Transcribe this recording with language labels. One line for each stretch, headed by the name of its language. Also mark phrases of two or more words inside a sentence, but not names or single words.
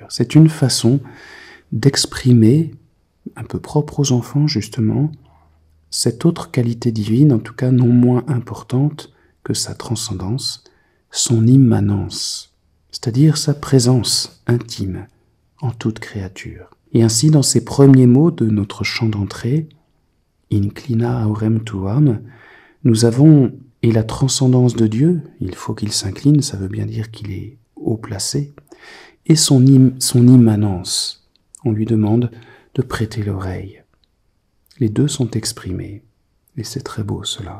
French: C'est une façon d'exprimer, un peu propre aux enfants justement, cette autre qualité divine, en tout cas non moins importante que sa transcendance, son immanence, c'est-à-dire sa présence intime en toute créature. Et ainsi, dans ces premiers mots de notre chant d'entrée,
Latin: Inclina aurem tuam,
French: nous avons, et la transcendance de Dieu, il faut qu'il s'incline, ça veut bien dire qu'il est haut placé, et son immanence. On lui demande de prêter l'oreille. Les deux sont exprimés, et c'est très beau cela.